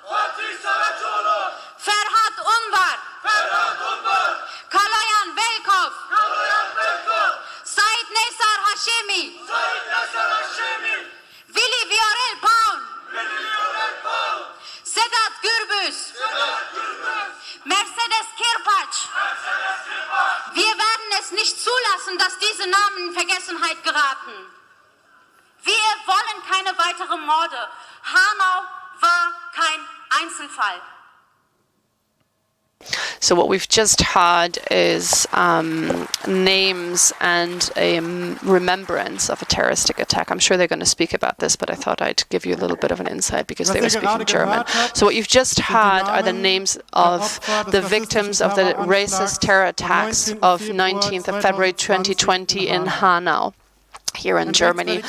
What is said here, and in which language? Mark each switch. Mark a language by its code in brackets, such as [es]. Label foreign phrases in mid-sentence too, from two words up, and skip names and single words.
[de] Ferhat Unvar, Kalayan Velkov, Said Nesar Hashemi, Willi Viorel Paun, Sedat Gürbüz, Mercedes Kirpac. Wir werden es nicht zulassen, dass diese Namen in Vergessenheit geraten. Wir wollen keine weiteren Morde. Hanau war kein Einzelfall. [en] So what we've just had is names and a remembrance of a terroristic attack. I'm sure they're going to speak about this, but I thought I'd give you a little bit of an insight because they were speaking German. So what you've just had are the names of the victims of the racist terror attacks of 19th of February 2020 in Hanau, here in Germany.